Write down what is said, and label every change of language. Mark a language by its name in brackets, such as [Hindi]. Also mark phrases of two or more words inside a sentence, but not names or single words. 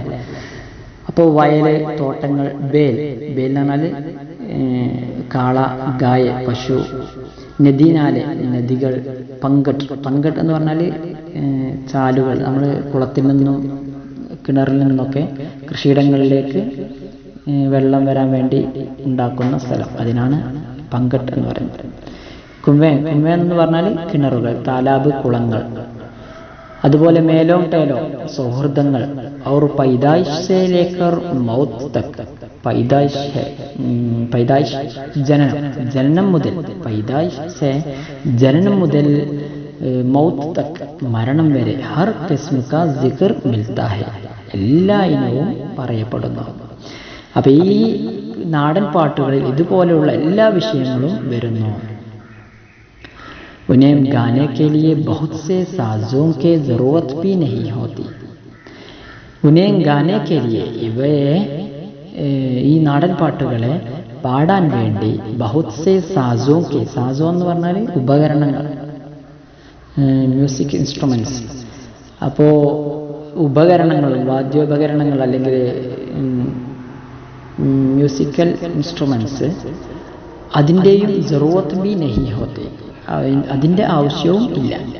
[Malayalam] അപ്പോൾ വയല്, തോട്ടങ്ങൾ, ബേൽ എന്ന് പറഞ്ഞാൽ കാള, ഗായ, പശു, നദീനാല് നദികൾ, പങ്കട്ട് എന്ന് പറഞ്ഞാൽ ചാലുകൾ, നമ്മൾ കുളത്തിൽ നിന്നും കിണറിൽ നിന്നൊക്കെ കൃഷിയിടങ്ങളിലേക്ക് വെള്ളം വരാൻ വേണ്ടി ഉണ്ടാക്കുന്ന സ്ഥലം, അതിനാണ് പങ്കട്ട് എന്ന് പറയുന്നത്. [Hindi] कुंवे कुंवे [Malayalam] എന്ന് പറഞ്ഞാൽ കിണറുകൾ, താലാബ് കുളങ്ങൾ. അതുപോലെ [Hindi] मेलों ठेलों [Malayalam] സൗഹൃദങ്ങൾ. [Hindi] और पैदाइश से लेकर मौत तक, पैदाइश [Malayalam] ജനനം മുതൽ, [Hindi] पैदाइश से [Malayalam] ജനനം മുതൽ [Hindi] मौत तक [Malayalam] മരണം വരെ [Hindi] हर किस्म का ज़िक्र मिलता है, [Malayalam] എല്ലാ ഇനവും പറയപ്പെടുന്നു. അപ്പൊ ഈ നാടൻ പാട്ടുകളിൽ ഇതുപോലെയുള്ള എല്ലാ വിഷയങ്ങളും വരുന്നു. [Hindi] उन्हें गाने के लिए बहुत से साजों की जरूरत भी नहीं होती. उन्हें गाने के लिए, [Malayalam] ഇവയെ ഈ നാടൻ പാട്ടുകളെ പാടാൻ വേണ്ടി [Hindi] बहुत से साजों के, [Malayalam] സാസോ എന്ന് പറഞ്ഞാൽ ഉപകരണങ്ങൾ, [English] music instruments. [Malayalam] അപ്പോൾ ഉപകരണങ്ങൾ, വാദ്യോപകരണങ്ങൾ അല്ലെങ്കിൽ [English] musical instruments, [Malayalam] അതിൻ്റെയും [Hindi] ज़रूरत भी नहीं होते, [Malayalam] അതിൻ്റെ ആവശ്യവും ഇല്ല.